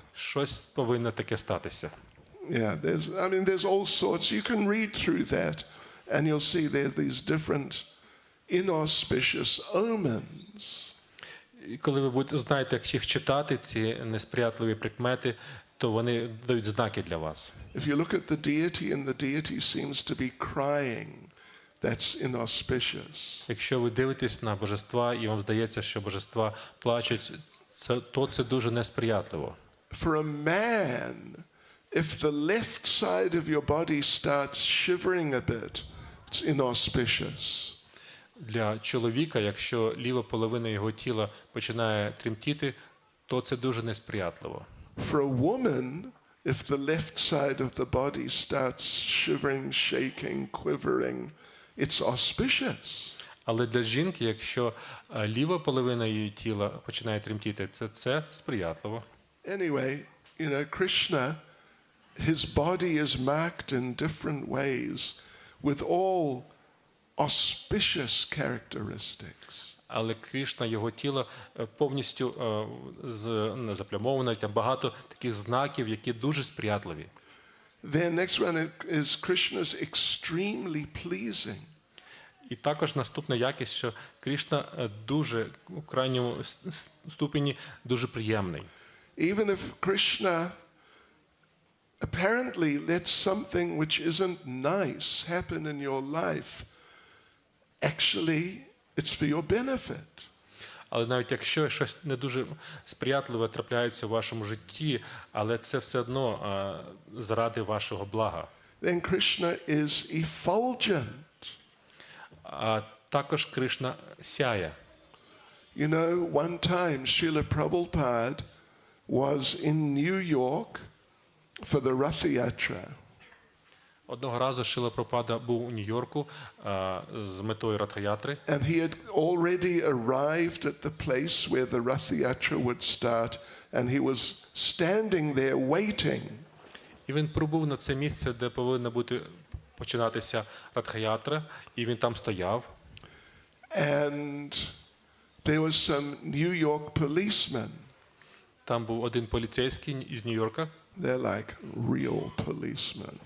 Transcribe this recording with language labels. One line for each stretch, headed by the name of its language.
Ukrainian: Щось повинно таке статися.
English: Yeah, there's all sorts. You can read through that and you'll see there's these different inauspicious omens.
Ukrainian: І коли ви будете знаєте, як їх читати, ці несприятливі прикмети, то вони дають знаки для вас.
English: If you look at the deity and the deity seems to be crying, that's inauspicious.
Ukrainian: Якщо ви дивитесь на божества і вам здається, що божества плачуть, то це дуже несприятливо.
English: For a man, if the left side of your body starts shivering a bit, it's inauspicious.
Ukrainian: Для чоловіка, якщо ліва половина його тіла починає тремтіти, то це дуже несприятливо.
English: For a woman, if the left side of the body starts shivering, shaking, quivering, it's auspicious.
Ukrainian: Але для жінки, якщо ліва половина її тіла починає тремтіти, це сприятливо.
English: Anyway, Krishna, his body is marked in different ways with all auspicious characteristics.
Ukrainian: Але Крішна, його тіло повністю заплямоване, там багато таких знаків, які дуже сприятливі.
English: Then next one is Krishna's extremely pleasing.
Ukrainian: І також наступна якість, що Крішна дуже у крайньому ступені дуже приємний.
English: Even if Krishna apparently lets something which isn't nice happen in your life, actually it's for your benefit.
Ukrainian: Але навіть якщо щось не дуже сприятливе трапляється в вашому житті, але це все одно заради вашого блага.
English: Then Krishna is effulgent.
Ukrainian: А також Кришна сяє.
English: One time Srila Prabhupada was in New York for the Rath Yatra.
Ukrainian: Одного разу Шрила Прабхупада був у Нью-Йорку з метою Ратха-ятри.
English: And he had already arrived at the place where the Rath Yatra would start, and he was standing there waiting.
Ukrainian: І він прибув на це місце, де повинна бути починатися Ратха-ятра, і він там стояв.
English: And there was some New York policeman.
Ukrainian: Там був один поліцейський із Нью-Йорка.
English: They're like real policemen.